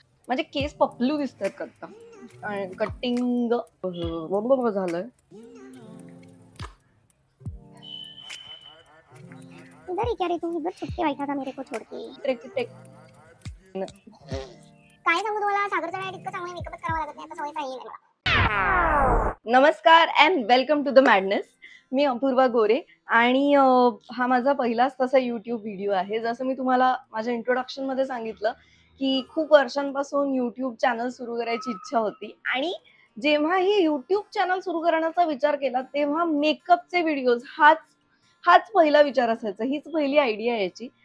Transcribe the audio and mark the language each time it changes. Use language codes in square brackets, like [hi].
[mr] माझे केस पपलू दिसतात का आता कटिंग झालंय. [hi] इधर ही क्या रे तू इधर छुट्टी बैठा था मेरे को छोड़ के. [mr] काय सांगू तुम्हाला सागरचा वेळेत इतकं चांगलं मेकअपच करावा लागत नाही आता सवय झाली आहे मला. नमस्कार [en] And welcome to the madness. [mr] मी अपूर्वा गोरे आणि हा माझा पहिलाच तसा युट्यूब व्हिडिओ आहे. जसं मी तुम्हाला माझ्या इंट्रोडक्शन मध्ये सांगितलं की खूप वर्षांपासून युट्यूब चॅनल सुरू करायची इच्छा होती आणि जेव्हा ही युट्यूब चॅनल सुरू करण्याचा विचार केला तेव्हा मेकअपचे व्हिडिओज हाच हाच पहिला विचार असायचा, हीच पहिली आयडिया यायची.